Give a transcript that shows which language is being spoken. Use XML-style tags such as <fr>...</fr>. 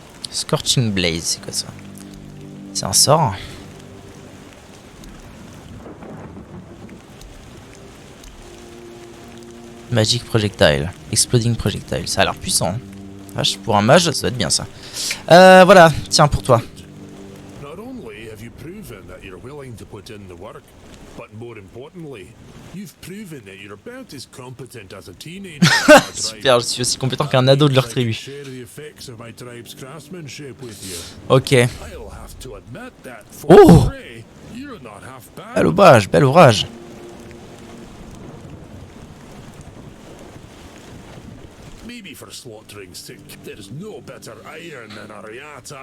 <fr>Scorching Blaze, c'est quoi ça? C'est un sort. Magic Projectile. Exploding Projectile. Ça a l'air puissant. Vache, pour un mage, ça doit être bien ça. Voilà, tiens pour toi.</fr> <en>Not only have you proven that you're willing to put in the work, but more importantly, you've proven that you're about as competent as a teenager.</en> <fr>Super, je suis aussi compétent qu'un ado de leur tribu.</fr> <en>Share the effects of my tribe's craftsmanship with you. Ok. I'll have to admit that for Oh! Frey, you're not half bad.</en> <fr>Bel ouvrage, bel ouvrage.</fr> <en>Maybe for slaughterings sake, there's no better iron than Ariata.</en>